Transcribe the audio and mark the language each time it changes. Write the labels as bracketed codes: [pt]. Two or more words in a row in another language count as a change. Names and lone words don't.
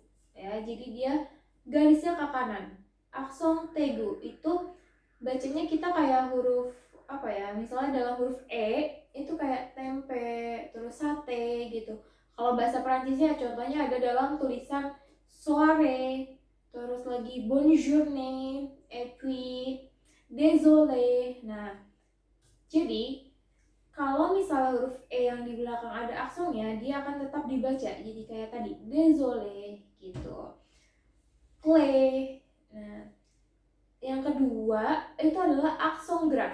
[id] Ya, jadi dia garisnya ke kanan. Akson tegu itu bacanya kita kayak huruf apa ya, misalnya dalam huruf E itu kayak tempe terus sate gitu. Kalau bahasa Perancisnya contohnya ada dalam tulisan soirée, terus lagi bonjourne, [fr] et puis désolé. [id] Nah, jadi kalau misalnya huruf E yang di belakang ada aksonnya, dia akan tetap dibaca jadi kayak tadi désolé gitu, clé. Nah, yang kedua itu adalah aksongraf.